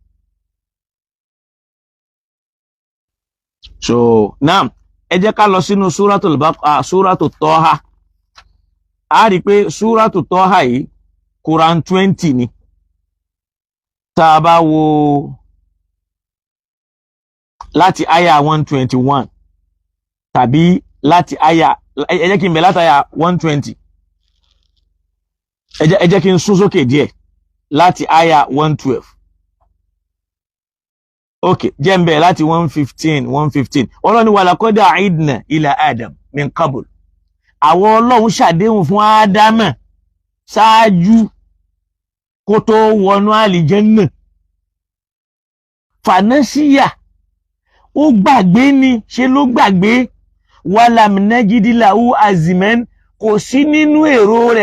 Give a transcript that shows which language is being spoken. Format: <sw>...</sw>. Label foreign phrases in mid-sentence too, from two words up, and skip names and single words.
<en>So now</en> <yo>ẹ jẹ́ ká lọ sínú súrátù Tọ́há a rí pé súrátù Tọ́há yìí Quran 20 ni tá a bá wo láti àyà 121 tàbí láti àyà ẹ jẹ́ kí n bẹ̀ láti àyà 120 ẹ jẹ́ kí n sún sókè díẹ̀ láti àyà 112 ok jẹ́ n bẹ̀ láti 115 ọlọ́ni</yo> <ar>ولقد عهدنا إلى آدم من قبل</ar> <yo>àwọn ọlọ́run ṣàdéhùn fún Ádámà ṣáájú kó tó wọnú àlìjẹ́nnà fanasiya ó gbàgbé ni ṣe ló gbàgbé</yo> <ar>ولم نجد له عزما</ar> <yo>kò sí nínú èrò rẹ̀</yo>